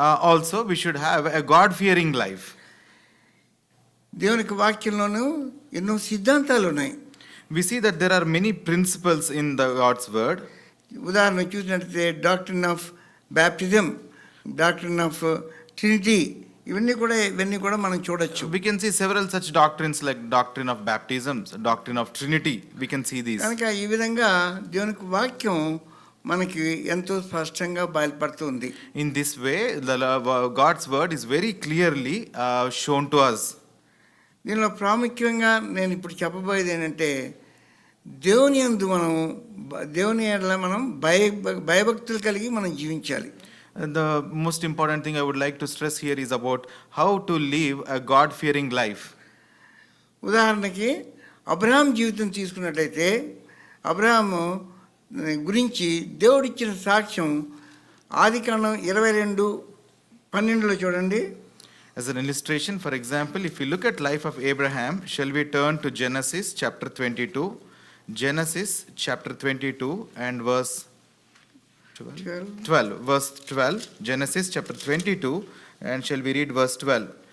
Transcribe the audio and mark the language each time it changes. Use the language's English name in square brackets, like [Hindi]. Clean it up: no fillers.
[English] Also we should have a God-fearing life. [Telugu] దేవునికి వాక్యంలోనూ ఎన్నో సిద్ధాంతాలు ఉన్నాయి. [English] We see that there are many principles in the God's word. [Telugu] ఉదాహరణ చూసినట్లయితే doctrine of baptism, doctrine of Trinity, ఇవన్నీ కూడా మనం చూడొచ్చు. [English] We can see several such doctrines like doctrine of baptisms, doctrine of Trinity. We can see these. [Telugu] కనుక ఈ విధంగా దేవునికి వాక్యం మనకి ఎంతో స్పష్టంగా బయలుపడుతుంది. [English] In this way, God's word is very clearly shown to us. [Telugu] దీనిలో ప్రాముఖ్యంగా నేను ఇప్పుడు చెప్పబోయేది ఏంటంటే, దేవుని యందు దేవుని ఎడల మనం భయభక్తులు కలిగి మనం జీవించాలి. [English] The most important thing I would like to stress here is about how to live a God-fearing life. [Telugu] ఉదాహరణకి అబ్రహాం జీవితం తీసుకున్నట్లయితే, అబ్రహాము గురించి దేవుడిచ్చిన సాక్ష్యం ఆదికాండం 22:12 చూడండి. [English] As an illustration, for example, if we look at life of Abraham, shall we turn to Genesis chapter 22? Genesis chapter 22 and verse 12. Verse 12. Genesis chapter 22, and shall we read verse 12?